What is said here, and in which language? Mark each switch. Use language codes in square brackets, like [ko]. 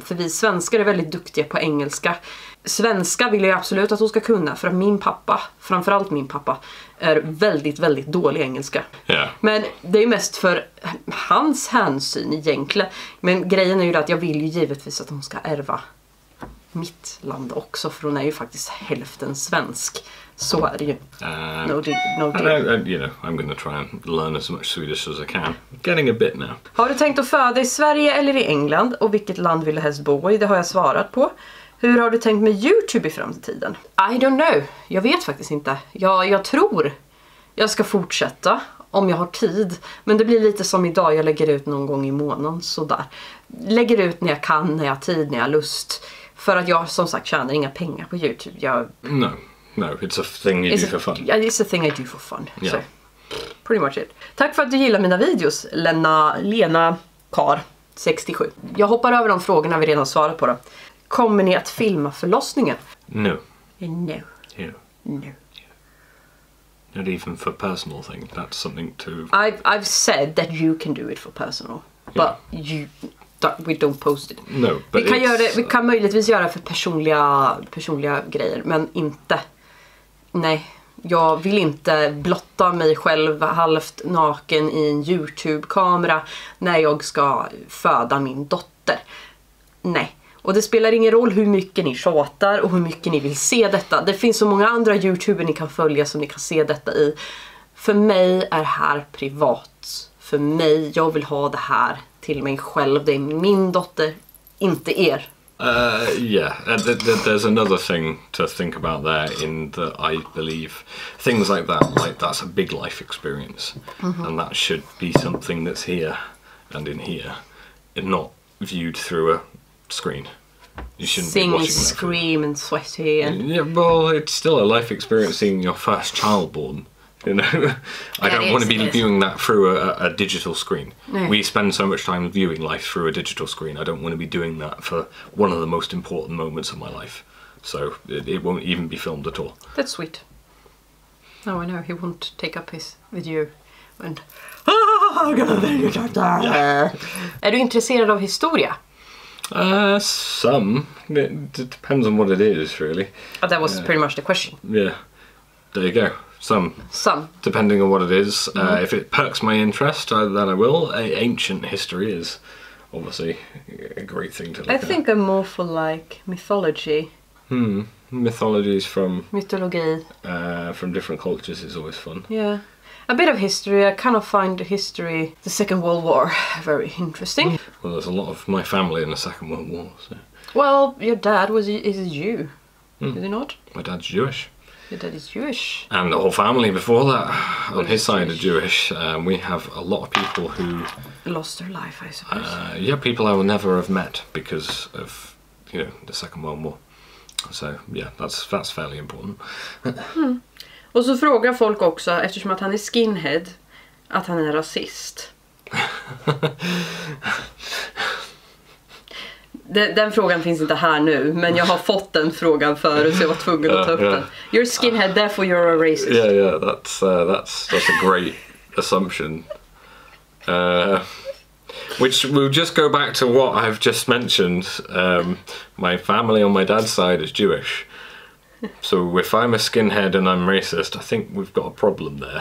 [sv] För vi svenskar är väldigt duktiga på engelska. Svenska vill jag absolut att hon ska kunna, för att min pappa, framförallt min pappa, är väldigt, väldigt dålig engelska. [en] Yeah. [sv] Men det är mest för hans hänsyn egentligen. Men grejen är ju att jag vill ju givetvis att hon ska ärva mitt land också, för hon är ju faktiskt hälften svensk. Så är det ju. [en] No deal. You know, I'm going to try and learn as much Swedish as I can. Getting a bit now. [sv] Har du tänkt att föda i Sverige eller i England? Och vilket land vill du helst bo i? Det har jag svarat på. Hur har du tänkt med YouTube i framtiden? [en] I don't know. [sv] Jag vet faktiskt inte. Jag tror jag ska fortsätta om jag har tid. Men det blir lite som idag. Jag lägger ut någon gång i månaden. Sådär. Lägger ut när jag kan, när jag har tid, när jag har lust. För att jag som sagt tjänar inga pengar på YouTube. [en] No, it's a thing you do for fun. Yeah, it's a thing I do for fun. Yeah. So, pretty much it. [sv] Tack för att du gillar mina videos, Lena Kar 67. Jag hoppar över de frågorna vi redan svarat på då. Kommer ni att filma förlossningen? [en] No. No. Yeah. No. Not even for personal thing. That's something to... I've said that you can do it for personal. Yeah. But we don't post it. No, but [sv] vi kan möjligtvis göra för personliga grejer, men inte... Nej, jag vill inte blotta mig själv halvt naken i en YouTube-kamera när jag ska föda min dotter. Nej. Och det spelar ingen roll hur mycket ni tjatar och hur mycket ni vill se detta. Det finns så många andra YouTuber ni kan följa som ni kan se detta i. För mig är här privat. För mig, jag vill ha det här till mig själv. Det är min dotter, inte er. [en] There's another thing to think about there in that I believe things like that's a big life experience, and that should be something that's here and in here and not viewed through a screen. You shouldn't Sing, be watching scream and sweaty and... Yeah, well, it's still a life experience seeing your first child born. You know, I don't want to be viewing that through a digital screen. No. We spend so much time viewing life through a digital screen. I don't want to be doing that for one of the most important moments of my life. So it won't even be filmed at all. That's sweet. Now I know he won't take up his video and... [sv] Är du intresserad av historia? [en] Some. It depends on what it is, really. That was pretty much the question. Yeah. There you go. Some. Depending on what it is. If it perks my interest, then I will. Ancient history is obviously a great thing to look at. I think I'm more for like mythology. Mythologies from... [sv] Mytologi. [en] From different cultures is always fun. Yeah. A bit of history. I kind of find history, the Second World War, very interesting. Well, there's a lot of my family in the Second World War. So. Well, your dad is a Jew, is he not? My dad's Jewish. Your dad is Jewish. And the whole family before that, on his side, are Jewish. We have a lot of people who... Lost their life, I suppose. Yeah, people I will never have met because of, the Second World War. So, yeah, that's fairly important. [sv] Och så frågar folk också, eftersom att han är skinhead, att han är rasist. Den frågan finns inte här nu, men jag har fått den frågan förut så jag var tvungen att ta upp den. [en] You're skinhead, therefore you're a racist. Yeah, that's a great assumption. Which will just go back to what I've just mentioned. My family on my dad's side is Jewish. So if I'm a skinhead and I'm racist, I think we've got a problem there.